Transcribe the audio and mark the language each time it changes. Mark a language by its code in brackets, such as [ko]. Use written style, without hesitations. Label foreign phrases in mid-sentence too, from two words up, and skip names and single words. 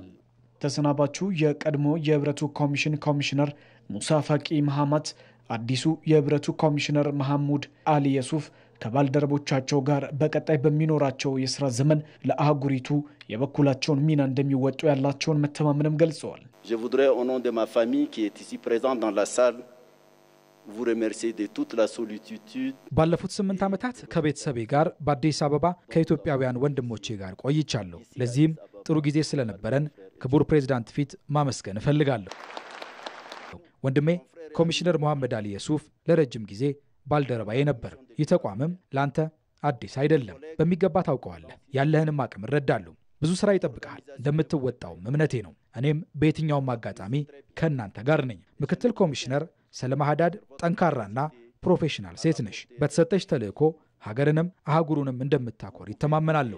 [am] ተሰናባቹ የቀድሞ የህብረቱ ኮሚሽን ኮሚሽነር ሙሳ ፋቂ መሐመድ አዲሱ የህብረቱ ኮሚሽነር መሐሙድ አሊ የሱፍ ከባልደረቦቻቸው ጋር በቀጣይ በሚኖራቸው የሥራ ዘመን ለአህጉሪቱ የበኩላቸውን ሚና እንደሚወጡ ያላቸውን መተማመንም ገልጸዋል። [fr] Je voudrais au nom de ma famille qui est ici présente dans la salle vous remercier de toute la solitude. [am] ባለፉት 8 ዓመታት ከቤተሰቤ ጋር በአዲስ አበባ ከኢትዮጵያውያን ወንድሞቼ ጋር ቆይቻለሁ። ለዚህም ጥሩ ጊዜ ስለነበረን ክቡር ፕሬዝዳንት ፊት ማመስገን እፈልጋለሁ። ወንድሜ ኮሚሽነር መሐመድ አሊ የሱፍ ለረጅም ጊዜ ባልደረባዬ ነበር። የተቋምም ላንተ አዲስ አይደለም። በሚገባ ታውቀዋለህ። ያለህንም አቅም እረዳለሁ። ብዙ ስራ ይጠብቃል። እንደምትወጣውም እምነቴ ነው። እኔም በየትኛውም አጋጣሚ ከእናንተ ጋር ነኝ። ምክትል ኮሚሽነር ሰለማ ሀዳድ ጠንካራና ፕሮፌሽናል ሴት ነሽ። በተሰጠሽ ተልእኮ ሀገርንም አህጉሩንም እንደምታኮር ይተማመናለሁ።